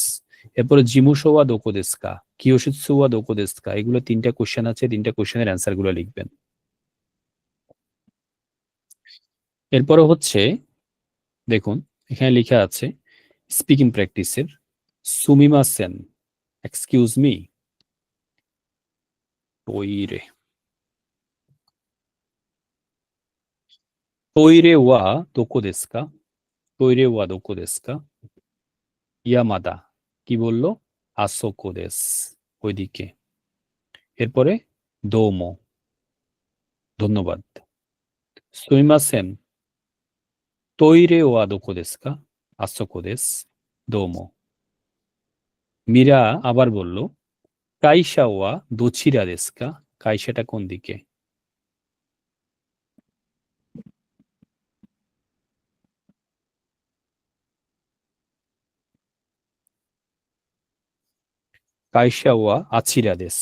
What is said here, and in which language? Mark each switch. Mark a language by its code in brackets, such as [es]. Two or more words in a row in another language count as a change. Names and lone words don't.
[ja] এরপরে 事務所はどこですか、教室はどこですか. [bn] এগুলো 3টা কোশ্চেন আছে, 3টা [en] question-er answer [bn] গুলো লিখবেন। এরপরে হচ্ছে দেখুন এখানে লেখা আছে [en] speaking practice-er [bn] সুমিমাসেন, [en] excuse me, [ja] トイレ、トイレはどこですか、トイレはどこですか, [bn] ইয়ামাদা কি বললো, [ja] あそこです, ওইদিকে। [bn] এরপরে দোমো, ধন্যবাদ। সুইমাসেন, [ja] トイレはどこですか, あそこです、どうも. [bn] মীরা আবার বলল [ja] 会社はどちらですか, [bn] কাইশাটা কোন দিকে? [ja] 会社はあちらです.